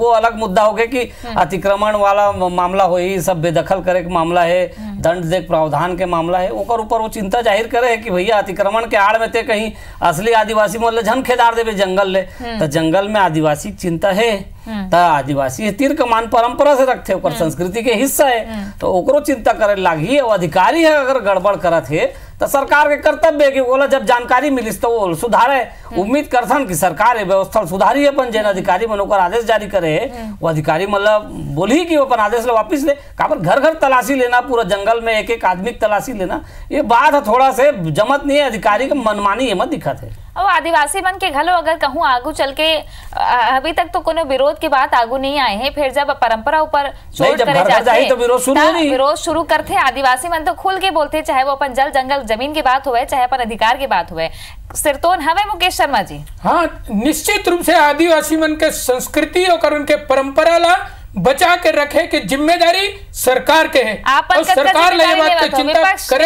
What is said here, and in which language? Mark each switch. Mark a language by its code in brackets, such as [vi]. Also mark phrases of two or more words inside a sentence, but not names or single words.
[hne] वो अलग मुद्दा हो गया कि अतिक्रमण वाला मामला हो, सब बेदखल करे के मामला है, दंड देख प्रावधान के मामला है, ओकर ऊपर वो चिंता जाहिर करे है कि भैया अतिक्रमण के आड़ में ते कहीं असली आदिवासी मतलब झन खेदार देवे जंगल ले, तो जंगल में आदिवासी चिंता है, तो आदिवासी तीर कमान परंपरा से रखते ओकर संस्कृति के हिस्सा है, तो ओकरो चिंता करे लागी। और अधिकारी है अगर गड़बड़ करत है तो सरकार के कर्तव्य है कि बोला जब जानकारी मिलिस तो वो सुधारे। उम्मीद करथन कि सरकार व्यवस्था सुधारी अपन जन अधिकारी मन ओकर आदेश जारी करे वो अधिकारी मतलब बोली कि वो अपन आदेश ले वापिस ले। काबर घर घर तलाशी लेना, पूरा जंगल में एक एक आदमी तलाशी लेना, ये बात थोड़ा से जमत नहीं है, अधिकारी के मनमानी मत दिखत है। और आदिवासी मन के घलो अगर कहूँ आगू चल के अभी तक तो कोनो विरोध की बात आगू नहीं आए हैं, फिर जब परंपरा ऊपर चोट करे जाते हैं तो विरोध शुरू करते आदिवासी मन तो खुल के बोलते, चाहे वो अपन जल जंगल जमीन की बात हुए चाहे अपन अधिकार की बात हुए। सिरतोन हमें मुकेश शर्मा जी। हाँ, निश्चित रूप से आदिवासी मन के संस्कृति और उनके परंपरा ला बचा के रखे कि जिम्मेदारी सरकार के है और सरकार ले बात के चिंता करे